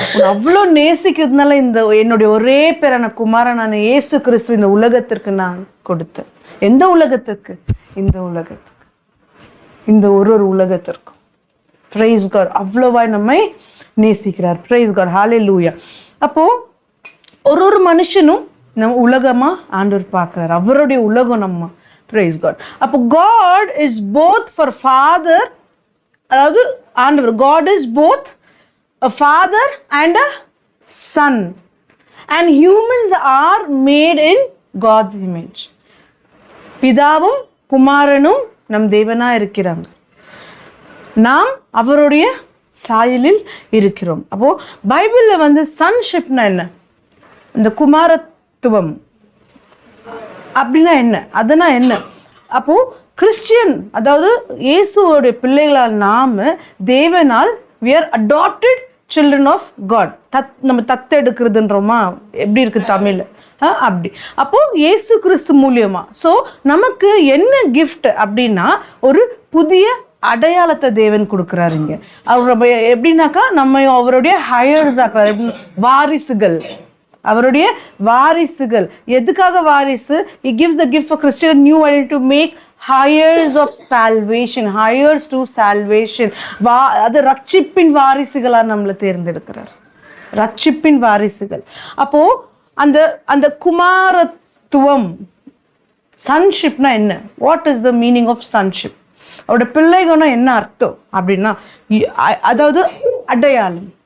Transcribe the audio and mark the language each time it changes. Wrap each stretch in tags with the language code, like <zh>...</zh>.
<ta>அவ்வளோ நேசிக்கிறதுனால இந்த என்னுடைய ஒரே பேரான குமாரனான இயேசு கிறிஸ்து இந்த உலகத்திற்கு நான் கொடுத்தேன். எந்த உலகத்துக்கு? இந்த உலகத்துக்கு, இந்த ஒரு உலகத்திற்கும். Price God. அவ்வளவாய் நம்மை நேசிக்கிறார். Price God. ஹல்லேலூயா. அப்போ ஒரு மனுஷனும் நம்ம உலகமா ஆண்டவர் பார்க்கிறார். அவருடைய உலகம் நம்ம. Price God.</ta> <en>அப்போ God is both for father,</en> <ta>அதாவது ஆண்டவர்</ta> <en>God is both a father and a son, and humans are made in God's image.</en> <ta>பிதாவும் குமாரனும் நம் தேவனா இருக்கிறாங்க. நாம் அவருடைய சாயலில் இருக்கிறோம். அப்போ பைபிள்ல வந்து சன்ஷிப்னா என்ன? இந்த குமாரத்துவம் அப்படின்னா என்ன? அதனா என்ன? அப்போ கிறிஸ்டியன், அதாவது இயேசுவோடைய பிள்ளைகளால் நாம தேவனால்</ta> <en>we are adopted children of God.</en> <ta>நம்ம தத்தெடுக்கிறதுன்றோமா? எப்படி இருக்கு தமிழ்ல? அப்படி. அப்போ இயேசு கிறிஸ்து மூலியமா ஸோ நமக்கு என்ன கிஃப்ட் அப்படின்னா ஒரு புதிய அடையாளத்தை தேவன் கொடுக்குறாருங்க. அவர் எப்படின்னாக்கா நம்ம அவருடைய ஹையர்ஸ் ஆக்குறாரு, வாரிசுகள். அவருடைய வாரிசுகள். எதுக்காக வாரிசு?</ta> <en>He gives the gift for Christian new identity to make heirs of salvation, heirs to salvation.</en> <ta>அது ரட்சிப்பின் வாரிசுகளா நம்மளை தேர்ந்தெடுக்கிறார். ரட்சிப்பின் வாரிசுகள். அப்போ அந்த அந்த குமாரத்துவம், சன்ஷிப்னா என்ன?</ta> <en>What is the meaning of sonship?</en> <ta>அவரோட பிள்ளைகள்னா என்ன அர்த்தம் அப்படின்னா, அதாவது அடையாளம்.</ta>